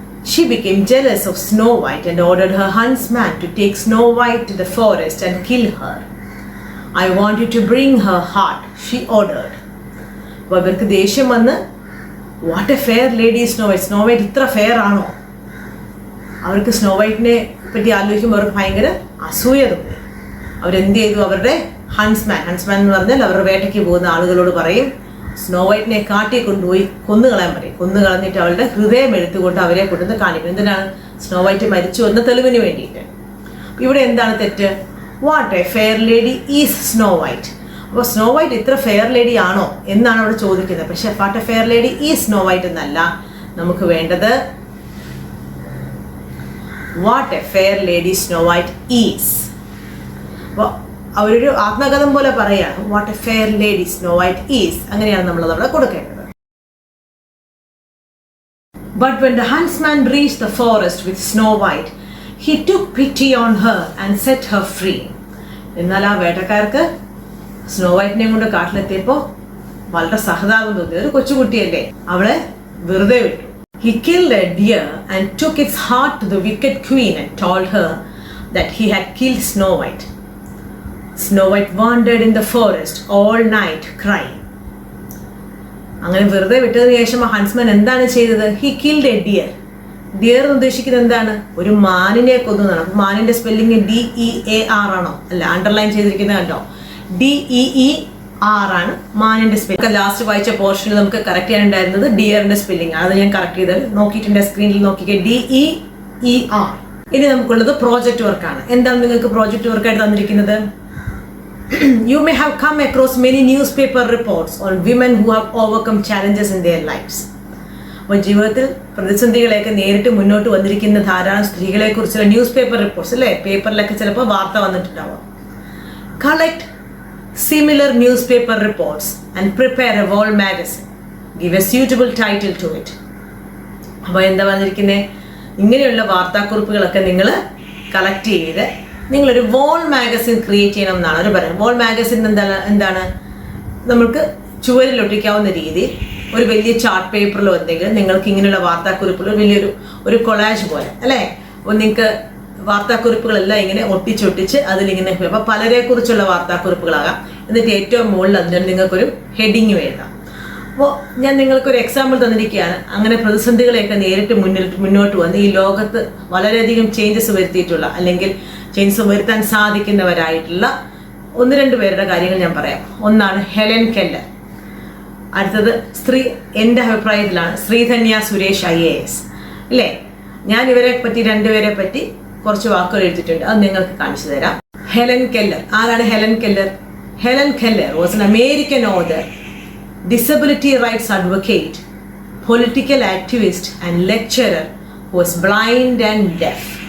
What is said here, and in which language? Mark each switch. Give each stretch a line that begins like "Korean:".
English: She became jealous of Snow White and ordered her huntsman to take Snow White to the forest and kill her. I want you to bring her heart, she ordered.
Malayalam: അപ്പോൾ അവർക്ക് ദേഷ്യം വന്ന്,
English: What a fair lady Snow White.
Malayalam: Snow white ഇത്ര fair ആണോ? അവർക്ക് snow വൈറ്റിനെ പറ്റി ആലോചിക്കുമ്പോൾ അവർക്ക് ഭയങ്കര അസൂയ തോന്നി. അവരെന്ത് ചെയ്തു? അവരുടെ ഹൺസ്മാൻ എന്ന് പറഞ്ഞാൽ അവരുടെ വേട്ടയ്ക്ക് പോകുന്ന ആളുകളോട് പറയും, സ്നോ വൈറ്റിനെ കാട്ടി കൊണ്ടുപോയി കൊന്നുകളയാൻ പറയും. കൊന്നുകളഞ്ഞിട്ട് അവളുടെ ഹൃദയം എടുത്തുകൊണ്ട് അവരെ കൊണ്ടുവന്ന് കാണിക്കും. എന്തിനാണ്? സ്നോ വൈറ്റ് മരിച്ചു എന്ന തെളിവിന് വേണ്ടിയിട്ട്. ഇവിടെ എന്താണ് തെറ്റ്?
English: What a fair lady is Snow White.
Malayalam: അപ്പോൾ സ്നോ വൈറ്റ് ഇത്ര ഫെയർ ലേഡി ആണോ എന്നാണ് അവിടെ ചോദിക്കുന്നത്. പക്ഷെ
English: what a fair lady ഈ Snow White
Malayalam: എന്നല്ല നമുക്ക് വേണ്ടത്,
English: What a fair lady Snow White is.
Malayalam: അപ്പോൾ അവരൊരു ആത്മകഥം പോലെ പറയാണ്,
English: What a fair lady Snow White is.
Malayalam: അങ്ങനെയാണ് നമ്മളത് അവിടെ കൊടുക്കേണ്ടത്.
English: But when the huntsman reached the forest with Snow White, he took pity on her and set her free.
Malayalam: എന്നാൽ ആ വേട്ടക്കാർക്ക് സ്നോ വൈറ്റിനെ കൊണ്ട് കാട്ടിലെത്തിയപ്പോൾ വളരെ സഹതാപം തോന്നി. ഒരു കൊച്ചുകുട്ടിയല്ലേ, അവളെ വെറുതെ വിട്ടു.
English: He killed a deer and took its heart to the wicked queen and told her that he had killed Snow White. Snow White wandered in the forest all night crying.
Malayalam: അങ്ങനെ വെറുതെ വിട്ടതിന് ശേഷം ആ ഹൺസ്മാൻ എന്താണ് ചെയ്തത്?
English: He killed a deer.
Malayalam: Dear എന്ന് ഉദ്ദേശിക്കുന്നത് എന്താണ്? ഒരു മാനിനെ കൊന്നതാണ്. മാനിന്റെ സ്പെല്ലിംഗ് DEAR ആണോ? അല്ല, അണ്ടർലൈൻ ചെയ്തിരിക്കുന്നത് കണ്ടോ, DEER ആണ് മാനിന്റെ സ്പെല്ലിംഗ്. ലാസ്റ്റ് വായിച്ച പോർഷനിൽ നമുക്ക് കറക്റ്റ് ചെയ്യാനുണ്ടായിരുന്നത് ഡിയറിന്റെ സ്പെല്ലിംഗ്. അത് ഞാൻ കറക്റ്റ് ചെയ്ത് നോക്കിയിട്ടുണ്ട്, സ്ക്രീനിൽ നോക്കിക്കേ, DEER. ഇനി നമുക്കുള്ളത് പ്രോജക്റ്റ് വർക്കാണ്. എന്താണ് നിങ്ങൾക്ക് പ്രോജക്റ്റ് വർക്കായിട്ട് തന്നിരിക്കുന്നത്?
English: You may have come across many newspaper reports on women who have overcome challenges in their lives.
Malayalam: അപ്പോൾ ജീവിതത്തിൽ പ്രതിസന്ധികളെയൊക്കെ നേരിട്ട് മുന്നോട്ട് വന്നിരിക്കുന്ന ധാരാളം സ്ത്രീകളെ കുറിച്ചുള്ള ന്യൂസ് പേപ്പർ റിപ്പോർട്ട്സ് അല്ലേ, പേപ്പറിലൊക്കെ ചിലപ്പോൾ വാർത്ത വന്നിട്ടുണ്ടാവും.
English: Collect similar newspaper reports and prepare a wall magazine. Give a suitable title to it.
Malayalam: അപ്പോൾ എന്താ പറഞ്ഞിരിക്കുന്നത്? ഇങ്ങനെയുള്ള വാർത്താക്കുറിപ്പുകളൊക്കെ നിങ്ങൾ കളക്ട് ചെയ്ത് നിങ്ങളൊരു വോൾ മാഗസിൻ ക്രിയേറ്റ് ചെയ്യണം എന്നാണ് അവർ പറയുന്നത്. വോൾ മാഗസിൻ എന്താണ്? നമുക്ക് ചുവരിൽ ഒട്ടിക്കാവുന്ന രീതിയിൽ ഒരു വലിയ ചാർട്ട് പേപ്പറിലോ എന്തെങ്കിലും നിങ്ങൾക്ക് ഇങ്ങനെയുള്ള വാർത്താക്കുറിപ്പുകൾ വലിയൊരു കൊളാജ് പോലെ അല്ലേ. അപ്പോൾ നിങ്ങൾക്ക് വാർത്താക്കുറിപ്പുകളെല്ലാം ഇങ്ങനെ ഒട്ടിച്ചൊട്ടിച്ച് അതിലിങ്ങനെ, അപ്പോൾ പലരെ കുറിച്ചുള്ള വാർത്താക്കുറിപ്പുകളാകാം. എന്നിട്ട് ഏറ്റവും മുകളിൽ അതിന് നിങ്ങൾക്കൊരു ഹെഡിങ് എഴുതാം. അപ്പോൾ ഞാൻ നിങ്ങൾക്കൊരു എക്സാമ്പിൾ തന്നിരിക്കുകയാണ്. അങ്ങനെ പ്രതിസന്ധികളെയൊക്കെ നേരിട്ട് മുന്നോട്ട് വന്ന് ഈ ലോകത്ത് വളരെയധികം ചേഞ്ചസ് വരുത്തിയിട്ടുള്ള, അല്ലെങ്കിൽ ചേഞ്ചസ് വരുത്താൻ സാധിക്കുന്നവരായിട്ടുള്ള 1-2 പേരുടെ കാര്യങ്ങൾ ഞാൻ പറയാം. ഒന്നാണ് ഹെലൻ കെല്ലർ. അടുത്തത് എൻ്റെ അഭിപ്രായത്തിലാണ് ശ്രീധന്യ സുരേഷ് IAS അല്ലേ. ഞാൻ ഇവരെ പറ്റി 2 പേരെ പറ്റി കുറച്ച് വാക്കുകൾ എഴുതിയിട്ടുണ്ട്, അത് നിങ്ങൾക്ക് കാണിച്ചു തരാം. ഹെലൻ കെല്ലർ ആരാണ്?
English: Helen Keller was an American author, disability rights advocate, political activist and lecturer who was blind and deaf.